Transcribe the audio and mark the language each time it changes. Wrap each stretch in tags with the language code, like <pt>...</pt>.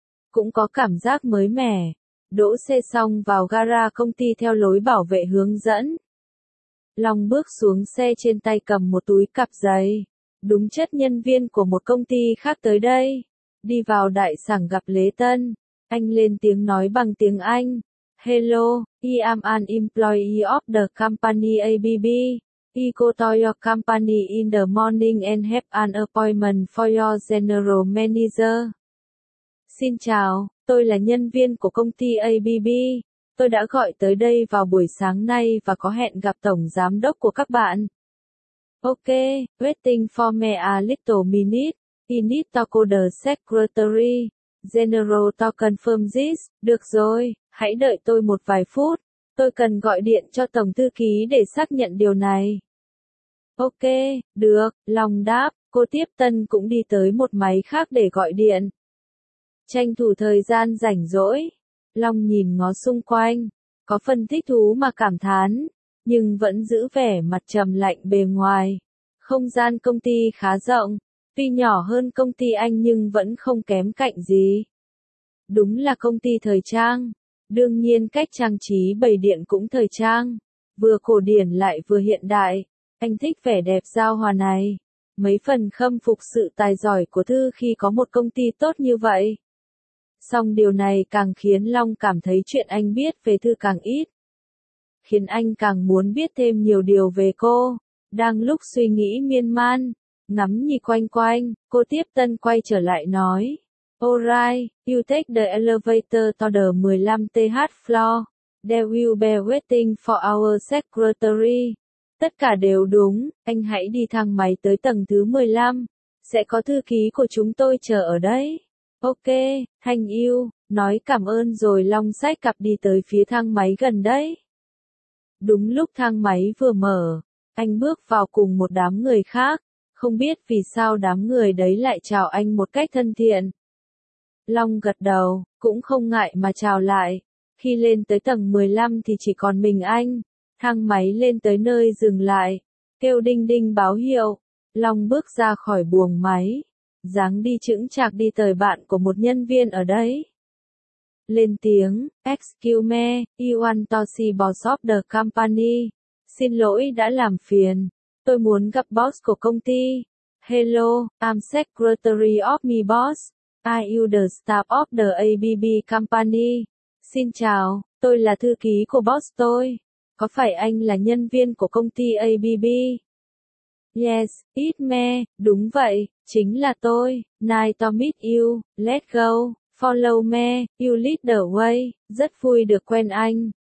<vi>Cũng có cảm giác mới mẻ. Đỗ xe xong vào gara công ty theo lối bảo vệ hướng dẫn. Long bước xuống xe trên tay cầm một túi cặp giấy. Đúng chất nhân viên của một công ty khác tới đây. Đi vào đại sảnh gặp Lễ Tân. Anh lên tiếng nói bằng tiếng Anh.</vi> <en>Hello, I am an employee of the company ABB. I go to your company in the morning and have an appointment for your general manager.</en> <vi>Xin chào, tôi là nhân viên của công ty ABB. Tôi đã gọi tới đây vào buổi sáng nay và có hẹn gặp tổng giám đốc của các bạn.</vi> <en>Ok, waiting for me a little minute. I need to call the secretary. General to confirm this.</en> <vi>Được rồi. Hãy đợi tôi một vài phút, tôi cần gọi điện cho Tổng Thư Ký để xác nhận điều này. Ok, được, Long đáp, cô tiếp tân cũng đi tới một máy khác để gọi điện. Tranh thủ thời gian rảnh rỗi, Long nhìn ngó xung quanh, có phần thích thú mà cảm thán, nhưng vẫn giữ vẻ mặt trầm lạnh bề ngoài. Không gian công ty khá rộng, tuy nhỏ hơn công ty anh nhưng vẫn không kém cạnh gì. Đúng là công ty thời trang. Đương nhiên cách trang trí bày điện cũng thời trang, vừa cổ điển lại vừa hiện đại, anh thích vẻ đẹp giao hòa này, mấy phần khâm phục sự tài giỏi của Thư khi có một công ty tốt như vậy. Song điều này càng khiến Long cảm thấy chuyện anh biết về Thư càng ít, khiến anh càng muốn biết thêm nhiều điều về cô. Đang lúc suy nghĩ miên man, ngắm nhìn quanh, cô tiếp tân quay trở lại nói.</vi> <en>Alright, you take the elevator to the 15th floor. There will be waiting for our secretary.</en> <vi>Tất cả đều đúng, anh hãy đi thang máy tới tầng thứ 15. Sẽ có thư ký của chúng tôi chờ ở đấy.</vi> <en>Ok, thank you.</en> <vi>Nói cảm ơn rồi Long xách cặp đi tới phía thang máy gần đấy. Đúng lúc thang máy vừa mở, anh bước vào cùng một đám người khác. Không biết vì sao đám người đấy lại chào anh một cách thân thiện. Long gật đầu, cũng không ngại mà chào lại. Khi lên tới tầng 15 thì chỉ còn mình anh. Thang máy lên tới nơi dừng lại. Kêu đinh đinh báo hiệu. Long bước ra khỏi buồng máy. Dáng đi chững chạc đi tới bạn của một nhân viên ở đấy. Lên tiếng,</vi> <en>excuse me, you want to see boss of the company.</en> <vi>Xin lỗi đã làm phiền. Tôi muốn gặp boss của công ty.</vi> <en>Hello, I'm secretary of my boss. Are you the staff of the ABB company?</en> <vi>Xin chào, tôi là thư ký của boss tôi. Có phải anh là nhân viên của công ty ABB?</vi> <en>Yes, it me,</en> <vi>đúng vậy, chính là tôi.</vi> <en>Nice to meet you, let's go. Follow me, you lead the way,</en> <vi>rất vui được quen anh.</vi>